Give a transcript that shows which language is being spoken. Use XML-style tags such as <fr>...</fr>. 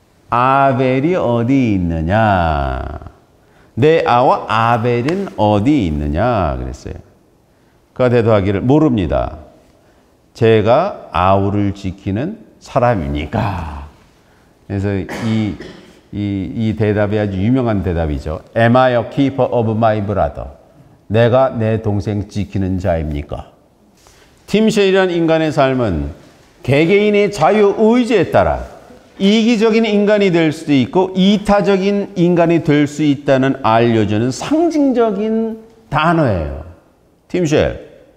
<ko>아벨이 어디 있느냐? 내 아와 아벨은 어디 있느냐? 그랬어요. 그가 대답하기를 모릅니다. 제가 아우를 지키는 사람이니까. 그래서 이 대답이 아주 유명한 대답이죠.</ko> <en>Am I a keeper of my brother?</en> <ko>내가 내 동생 지키는 자입니까? 팀쉘이라는 인간의 삶은 개개인의 자유의지에 따라 이기적인 인간이 될 수도 있고 이타적인 인간이 될 수 있다는 알려주는 상징적인 단어예요. 팀쉘.</ko>